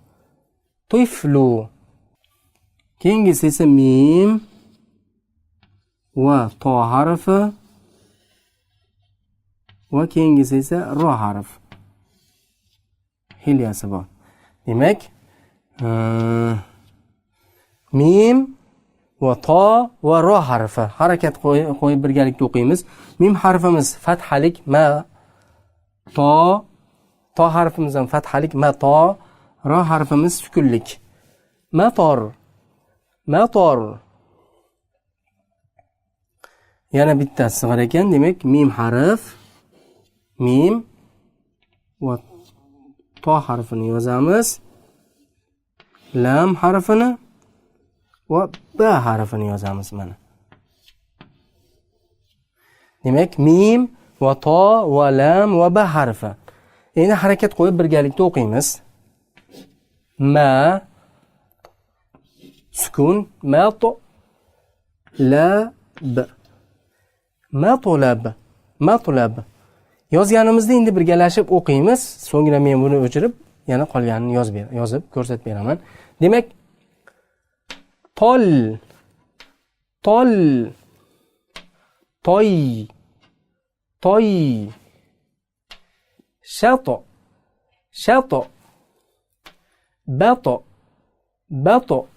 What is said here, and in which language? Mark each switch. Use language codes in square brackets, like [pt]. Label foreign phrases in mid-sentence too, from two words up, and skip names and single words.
[uz] Keyingisi esa mim va to harfi va keyingisi esa ro harf. Hilyasi bor. Demak, mim va to va ro harfi. Harakat qo'yib birgalikda o'qiymiz. Mim harfimiz fathalik ma to harfimiz ham fathalik ma to, ro harfimiz sukunlik mator. Yana bittasi sig'ar ekan. Demak, mim harf, mim va to harfini yozamiz, lam harfini va ba harfini yozamiz. Mana. Demak, mim va to va lam va ba harfi. Endi harakat qo'yib birgalikda o'qiymiz. Ma sukun, ma to la b. Matolab. Yozganimizni endi birgalashib o'qiymiz. So'ngra men buni o'chirib, yana qolganini yozib ko'rsatib beraman. Demak, tol, toy, shato, bato,